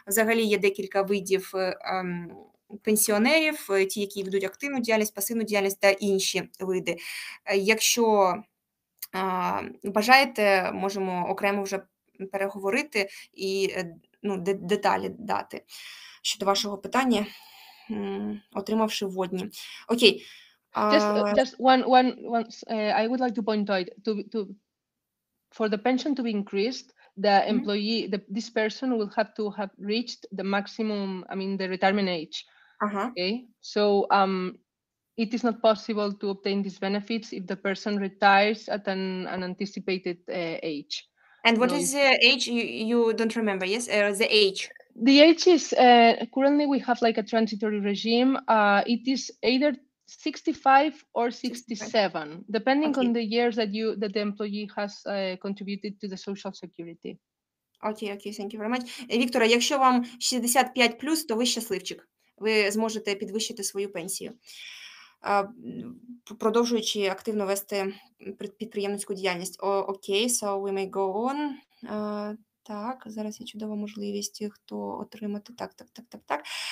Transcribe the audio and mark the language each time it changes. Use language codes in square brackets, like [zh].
[uk] Взагалі є декілька видів пенсіонерів, ті, які ведуть активну діяльність, пасивну діяльність та інші види. Якщо бажаєте, можемо окремо вже переговорити і деталі дати щодо вашого питання, отримавши вводні. Окей. [en] Just one I would like to point out for the pension to be increased, the employee, this person will have to have reached the maximum, the retirement age. Okay, so it is not possible to obtain these benefits if the person retires at an anticipated age. And what is the age? You don't remember? Yes, the age. The age is currently we have like a transitory regime. It is either 65 or 67, depending on the years that the employee has contributed to the social security. Okay, thank you very much. [uk] Віктора, якщо вам 65+, то ви щасливчик. Ви зможете підвищити свою пенсію, продовжуючи активно вести підприємницьку діяльність. [en] Окей, so we may go on. [uk] Так, зараз є чудова можливість, хто отримати. Так.